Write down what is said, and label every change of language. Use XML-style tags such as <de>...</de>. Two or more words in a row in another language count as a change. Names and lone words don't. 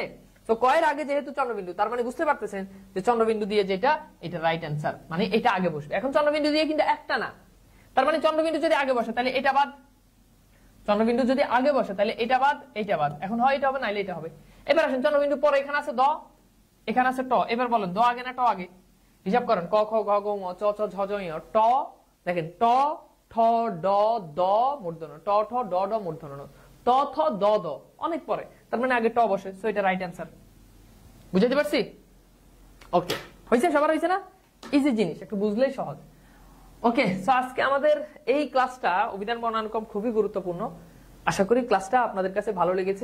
<bn>তো ক এর আগে যেহেতু চন্দ্রবিন্দু, তার মানে বুঝতে পারতেছেন যে চন্দ্রবিন্দু দিয়ে যেটা, এটা</bn> <en>right answer,</en> <bn>মানে এটা আগে বসবে। এখন চন্দ্রবিন্দু দিয়ে কিন্তু একটা না, তার মানে চন্দ্রবিন্দু যদি আগে বসে তাহলে এটা বাদ, চন্দ্রবিন্দু যদি আগে বসে তাহলে এটা বাদ, এটা বাদ। এখন হয় এটা হবে, নাইলে এটা হবে। এবার আসেন চন্দ্রবিন্দু পরে এখানে আছে দ, এখানে আছে ট। এবার বলেন দ আগে না ট আগে? হিসাব করেন, ক খ গ ঘ ঙ চ ছ ঝ ঝ ঞ ট। দেখেন ট ঠ ড দ মূর্ধন্য, ট ঠ ড ড মূর্ধন্য, ত থ দ দ অনেক পরে, তার মানে আগে ট বসে। সো এটা</bn> <en>right answer.</en> <bn>বুঝাতে পারছি? ওকে, হয়েছে? সবার হয়েছে না? ইজি জিনিস, একটু বুঝলেই সহজ। ওকে, সো আজকে আমাদের এই ক্লাসটা অভিধান বর্ণানুক্রম খুবই গুরুত্বপূর্ণ। আশা করি ক্লাসটা আপনাদের কাছে ভালো লেগেছে।</bn>